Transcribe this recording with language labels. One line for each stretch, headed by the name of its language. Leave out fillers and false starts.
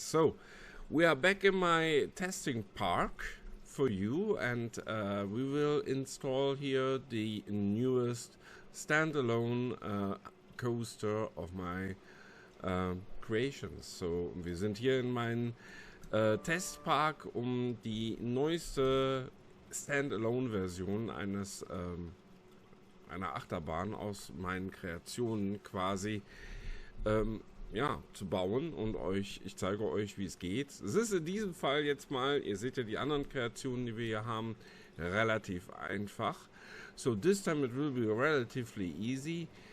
English: So, we are back in my testing park for you, and we will install here the newest standalone coaster of my Creations.
German: So, wir sind hier in meinem Testpark, um die neueste Standalone-Version einer Achterbahn aus meinen Kreationen quasi zu bauen, und ich zeige euch, wie es geht. Es ist in diesem Fall jetzt mal, ihr seht ja die anderen Kreationen, die wir hier haben, relativ einfach.
English: So this time it will be relatively easy.